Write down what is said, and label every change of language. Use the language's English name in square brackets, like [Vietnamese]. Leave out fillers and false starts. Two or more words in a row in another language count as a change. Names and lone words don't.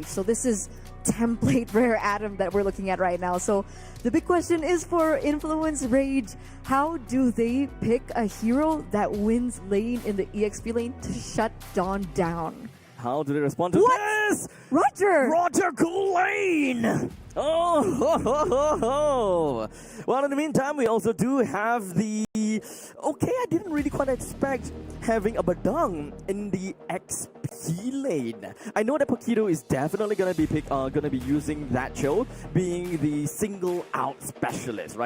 [English] So this is template Rare Adam that we're looking at right now. So the big question is for Influence Rage, how do they pick a hero that wins lane in the EXP lane to shut Dawn down? How do they respond to this? Roger Gulain! Oh, ho, ho, ho, ho. Well, in the meantime, we also do have the... Okay, I didn't really quite expect having a Badang in the XP lane. I know that Paquito is definitely gonna be using that Cho, being the single out specialist, right?